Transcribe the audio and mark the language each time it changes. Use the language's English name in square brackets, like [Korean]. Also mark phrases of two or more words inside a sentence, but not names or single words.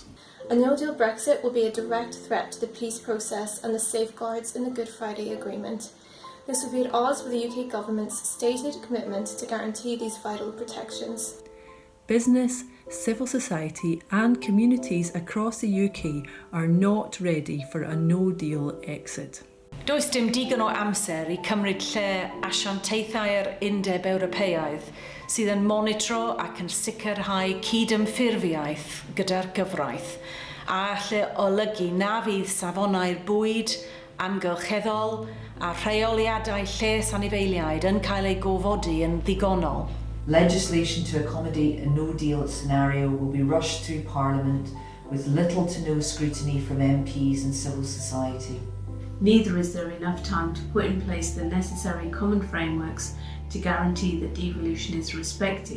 [English] A no-deal Brexit will be a direct threat to the peace process and the safeguards in the Good Friday Agreement. This would be at odds with the UK government's stated commitment to guarantee these vital protections. Business, civil society and communities across the UK are not ready for a no-deal exit. [Welsh] Does dim digon o amser I cymryd lle asiantaethau'r Undeb Ewropeaidd sydd yn monitro ac yn sicrhau cydymffurfiaeth gyda'r gyfraith a lle olygu na fydd safonau'r bwyd, amgylcheddol a rheoliadau lles anifeiliaid yn cael ei gofodi yn ddigonol. [English] Legislation to accommodate a no-deal scenario will be rushed through Parliament with little to no scrutiny from MPs and civil society. Neither is there enough time to put in place the necessary common frameworks to guarantee that devolution is respected.